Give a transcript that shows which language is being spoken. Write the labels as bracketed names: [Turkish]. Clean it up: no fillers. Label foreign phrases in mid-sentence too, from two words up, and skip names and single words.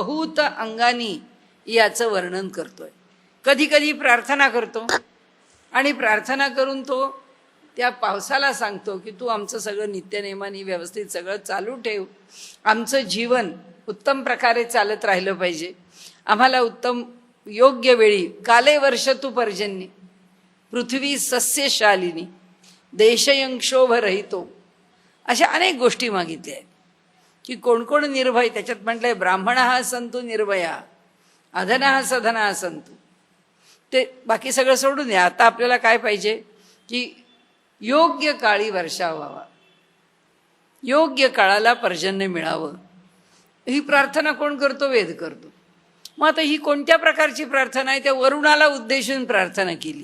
[Marathi] बहुत अंगानी याचं वर्णन करतोय. कधी कधी प्रार्थना करतो आणि प्रार्थना करून तो त्या पावसाला सांगतो की तू आमचं सगळं नित्यनेमाने व्यवस्थित सगळं चालू ठेव, आमचं जीवन उत्तम प्रकारे चालत राहिलं पाहिजे, आम्हाला उत्तम योग्य वेळी [Sanskrit] काले वर्षतु पर्जन्य पृथ्वी सस्यशालिनी देशयंक्षोभ रहितो, [Marathi] अशा अनेक गोष्टी मागितल्या आहेत की कोण कोण निर्भय. त्याच्यात म्हटलंय [Sanskrit] ब्राह्मणः संतु निर्भया अधनः सधनः संतु. [Marathi] ते बाकी सगळं सोडून द्या. आता आपल्याला काय पाहिजे की योग्य काळी वर्षा व्हावा, योग्य काळाला पर्जन्य मिळावं. ही प्रार्थना कोण करतो? वेद करतो. मग आता ही कोणत्या प्रकारची प्रार्थना आहे? त्या वरुणाला उद्देशून प्रार्थना केली.